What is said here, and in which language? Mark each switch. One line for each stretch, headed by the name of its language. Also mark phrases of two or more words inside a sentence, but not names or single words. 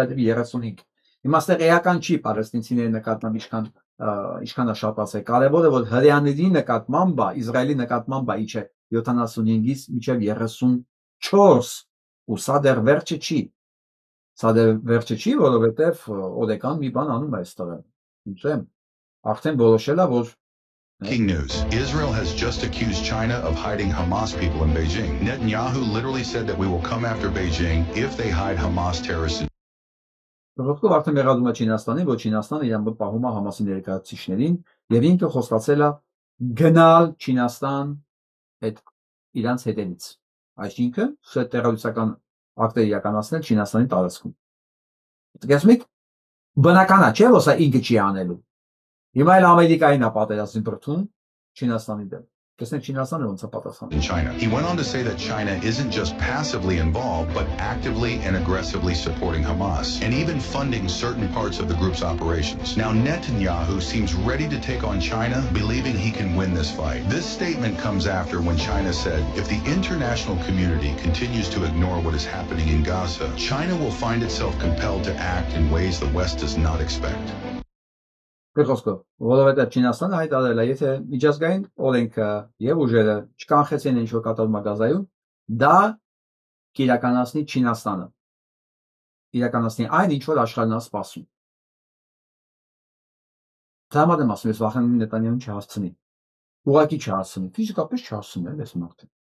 Armenian: դեպի 35։ Հիմա այստեղ էական չի պաղեստինցիների նկատմամբ ինչքան է շատացել։ Կարևորը որ հրեաների նկատմամբ է, Իսրայելի նկատմամբ է իջել 75-ից մինչև 34, ու սա դեռ վերջը չի։ Սա դեռ վերջը չի, որովհետև օրեկան մի բան անում է այստեղ։ Ինչու՞։ Արդեն որոշել է որ
English: King news. Israel has just accused China of hiding Hamas people in Beijing. Netanyahu literally said that we will come after Beijing if they hide Hamas terrorists.
Armenian: Ռոստով արդեն մեղադրում է Չինաստանին, որ Չինաստանը իրան պահում է Համասի ներկայացուցիչներին եւ ինքը խոստացել է գնալ Չինաստան այդ իրանց հետևից։ Այսինքն, տեղեկատվական ակտեր իրականացնել Չինաստանի տարածքում։ Դուք եք բնական է, չէ՞ որ սա ինքը չի անելու։ Հիմա էլ Ամերիկային է պատերազմ բրթում Չինաստանի դեմ։ Տեսնենք Չինաստանը ոնց է պատասխանում։
English: In China. He went on to say that China isn't just passively involved, but actively and aggressively supporting Hamas and even funding certain parts of the group's operations. Now Netanyahu seems ready to take on China, believing he can win this fight. This statement comes after when China said, if the international community continues to ignore what is happening in Gaza, China will find itself compelled to act in ways the West does not expect.
Armenian: Խոսքով, որովհետև Չինաստանը հայտարարել է, եթե միջազգային օրենքը եւ ուժերը չկանխեցին ինչ որ կատարում է Գազայում, դա կիրականացնի Չինաստանը։ Իրականացնի այն ինչ որ աշխարհն է սպասում։ Դրամատ եմ ասում, ես վախենում եմ Նետանյահուն չհասցնի։ Ուղղակի չհասցնի, ֆիզիկապես չհասցնի, այս մարդը։